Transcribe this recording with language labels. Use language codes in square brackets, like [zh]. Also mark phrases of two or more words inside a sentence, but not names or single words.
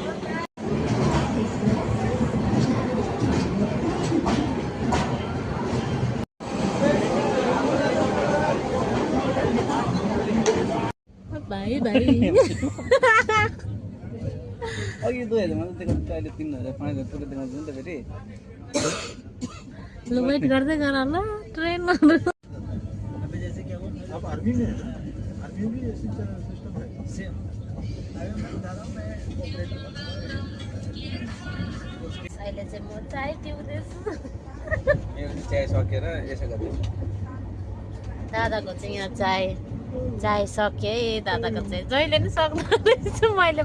[ne] भाइ भाइ अघि 2000 मा देखाउँछ, अहिले 3000 5000 पुरै देखाउँछ नि त फेरि। ल वेट गर्दै गर ल ट्रेन। [hi] अब आर्मी में है ना, आर्मी में भी ऐसी सिस्टम है सेम। [ne] अहिले चाहिँ म चाय पिउँदैछु। मेरो चाय सकेर यसो गर्दैछु। दादाको चाहिँ यहाँ चाय सके। दादाको चाहिँ जहिले नि सक्नु रहेछु मैले।